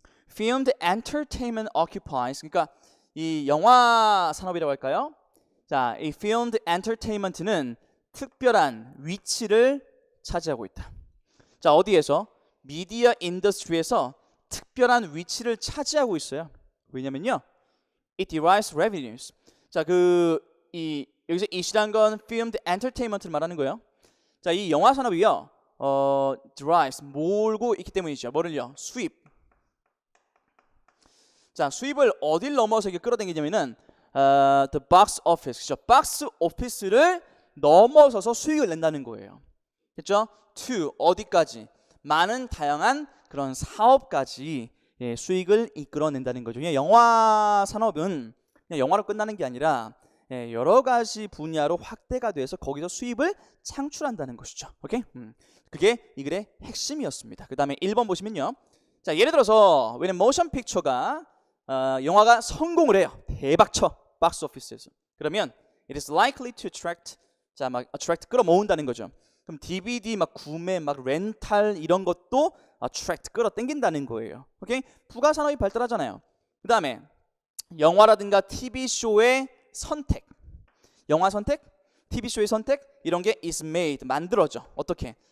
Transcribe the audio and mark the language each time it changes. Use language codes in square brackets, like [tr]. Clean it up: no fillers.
[en] Filmed entertainment occupies, [ko] 그러니까 이 영화 산업이라고 할까요? 자, 이 filmed entertainment는 특별한 위치를 차지하고 있다. 자, 어디에서? 미디어 인더스트리에서 특별한 위치를 차지하고 있어요. 왜냐면요, [en] it derives revenues. [ko] 자, 여기서 이시란 건 filmed entertainment를 말하는 거예요. 자, 이 영화 산업이요, derives 몰고 있기 때문이죠. 뭐를요? 수입. 자, 수입을 어딜 넘어서 이게 끌어당기냐면은 [en] the box office, [ko] 그죠? 박스 오피스를 넘어서서 수익을 낸다는 거예요. 그렇죠? to 어디까지? 많은 다양한 그런 사업까지 수익을 이끌어낸다는 거죠. 영화 산업은 그냥 영화로 끝나는 게 아니라 여러 가지 분야로 확대가 돼서 거기서 수입을 창출한다는 것이죠. 오케이? 그게 이 글의 핵심이었습니다. 그 다음에 1번 보시면요. 자, 예를 들어서 [en] when motion picture [ko] 가 영화가 성공을 해요. 대박쳐 박스 오피스에서. 그러면 [en] it is likely to attract, 자, 막 attract [ko] 끌어모은다는 거죠. 그럼 DVD 막 구매, 막 렌탈 이런 것도 attract 끌어당긴다는 거예요. 오케이? 부가 산업이 발달하잖아요. 그 다음에 영화라든가 TV 쇼의 선택, 영화 선택, TV 쇼의 선택 이런 게 is made 만들어져. 어떻게?